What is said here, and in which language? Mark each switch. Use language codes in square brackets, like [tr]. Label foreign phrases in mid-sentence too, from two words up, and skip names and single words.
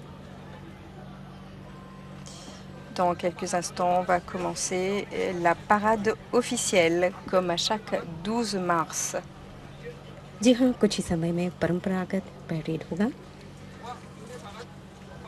[fr] Dans quelques instants, va commencer la parade officielle, comme à chaque 12 mars. [hi] जी हाँ, कुछ ही समय में परंपरागत परेड होगा।